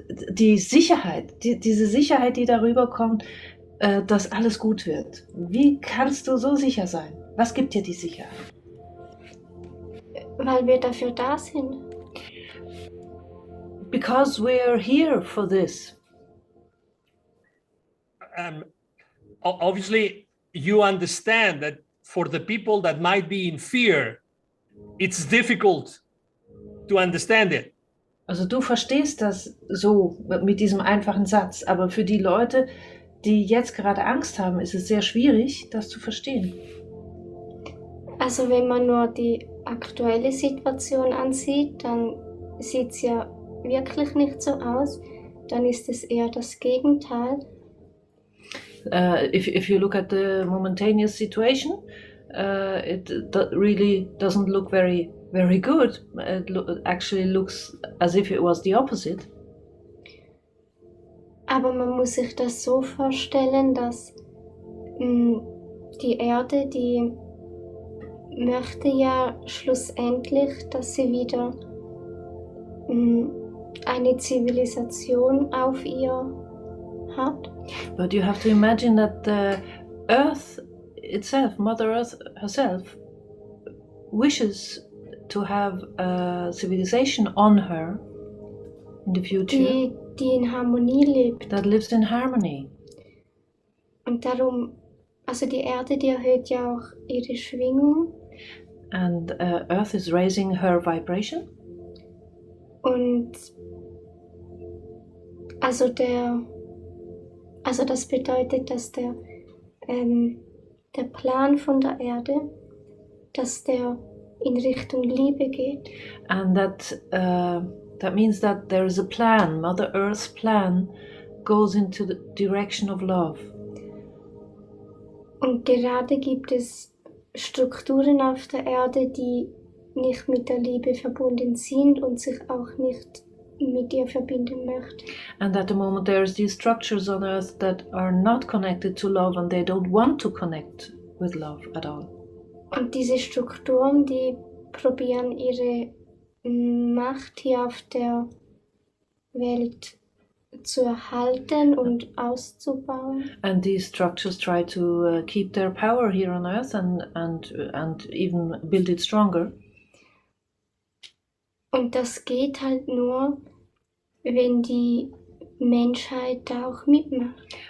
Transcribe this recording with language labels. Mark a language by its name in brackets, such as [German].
[German] die Sicherheit, diese Sicherheit, die darüber kommt, dass alles gut wird. Wie kannst du so sicher sein? Was gibt dir die Sicherheit? Weil wir dafür da sind. [English] Because we're here for this. Obviously, you understand that for the people that might be in fear, it's difficult to understand it. [German] Also du verstehst das so mit diesem einfachen Satz, aber für die Leute, die jetzt gerade Angst haben, ist es sehr schwierig, das zu verstehen. Also wenn man nur die aktuelle Situation ansieht, dann sieht es ja wirklich nicht so aus. Dann ist es eher das Gegenteil. [English] If you look at the momentaneous situation, it really doesn't look very good. It actually looks as if it was the opposite. [German] Aber man muss sich das so vorstellen, dass die Erde, die möchte ja schlussendlich, dass sie wieder eine Zivilisation auf ihr hat. [English] But you have to imagine that the Earth itself, Mother Earth herself, wishes to have a civilization on her in the future [German] Die in Harmonie lebt. [English] that lives in harmony. [German] Und darum, also die Erde, die erhöht ja auch ihre Schwingung. [English] And Earth is raising her vibration. [German] Und also das bedeutet, dass der Plan von der Erde, dass der in Richtung Liebe geht. [English] And that means that there is a plan. Mother Earth's plan goes into the direction of love. [German] Und gerade gibt es Strukturen auf der Erde, die nicht mit der Liebe verbunden sind und sich auch nicht mit ihr verbinden möchten. [English] And at the moment there's these structures on Earth that are not connected to love and they don't want to connect with love at all. [German] Und diese Strukturen, die probieren ihre Macht hier auf der Welt zu erhalten und auszubauen. [English] And these structures try to keep their power here on Earth and even build it stronger. [German] Und das geht halt nur, wenn die Menschheit da auch mitmacht.